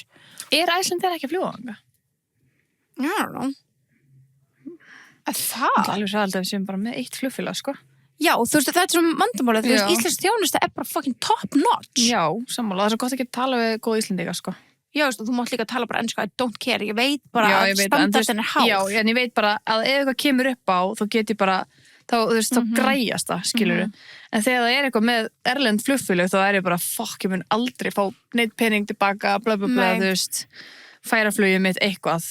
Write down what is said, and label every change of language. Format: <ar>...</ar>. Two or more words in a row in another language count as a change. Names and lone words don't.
<is>Er Icelandair ekki að fljúga þangað? Já, það? Það er alveg sælt að við séum bara með eitt flugfélag, sko. Já, þú veist, þetta er svona vandamálið, þú veist, íslensk þjónusta er bara</is> <en>fucking top notch.</en> <is>Já, sammála, það er svo gott að geta tala við góð Íslendinga, sko. Já, þú mátt líka tala bara ensku,</is> <en>I don't care,</en> <is>ég veit bara að standardin er hár. Já, en ég veit bara að ef eitthvað kemur upp á, þá get ég bara, þá græjast það, skilur En þegar það er eitthvað með erlend flugfélag, þá er ég bara, fuck, ég mun aldrei fá neitt pening tilbaka, bla bla bla, þú veist, færa flugið mitt eitthvað.</is>